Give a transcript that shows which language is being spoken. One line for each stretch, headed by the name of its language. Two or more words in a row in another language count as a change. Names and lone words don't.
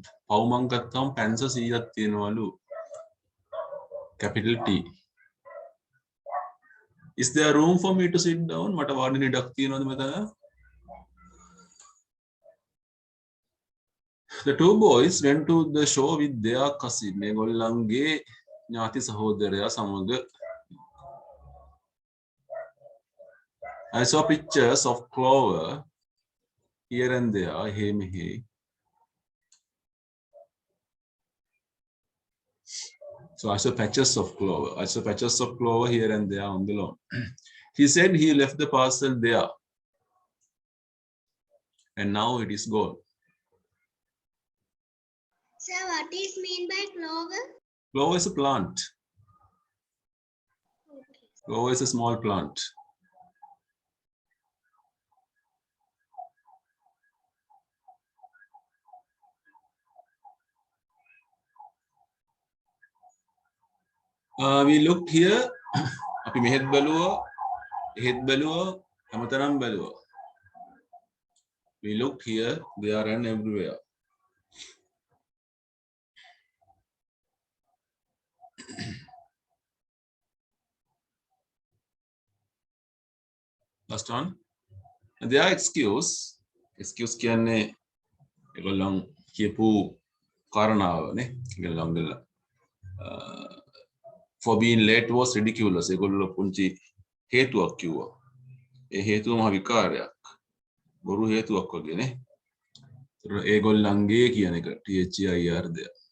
Sinhala: පව් මං ගත්තාම පෙන්ස 100ක් තියෙනවලු.
English: Capital T. Is there room for me to sit down?
Sinhala: මට වාඩි ඉඩක් තියෙනවද මෙතන?
English: The two boys went to the show with their cousin.
Sinhala: මේගොල්ලන්ගේ ඥාති සහෝදරයා සමග.
English: I saw pictures of Clover here and there.
Sinhala: එහෙ මෙහෙ.
English: So I saw patches of clover. I saw patches of clover here and there on the lawn. He said he left the parcel there. And now it is gone. Sir, what is mean by clover? Clover is a plant. Okay. Clover is a small plant. We looked here.
Sinhala: අපි මෙහෙත් බැලුවා, එහෙත් බැලුවා, හැමතැනම බැලුවා.
English: We looked here, there and everywhere. Last one. Their excuse
Sinhala: කියන්නේ ඒගොල්ලන් කියපු කාරණාවනේ.
English: ඒගොල්ලන්ගේ for being late was ridiculous.
Sinhala: ඒගොල්ලෝ පුංචි හේතුවක් කිව්වා. ඒ හේතුව මහ විකාරයක්. බොරු හේතුවක් වගේනේ. ඒගොල්ලන්ගේ කියන එක
English: THEIR there.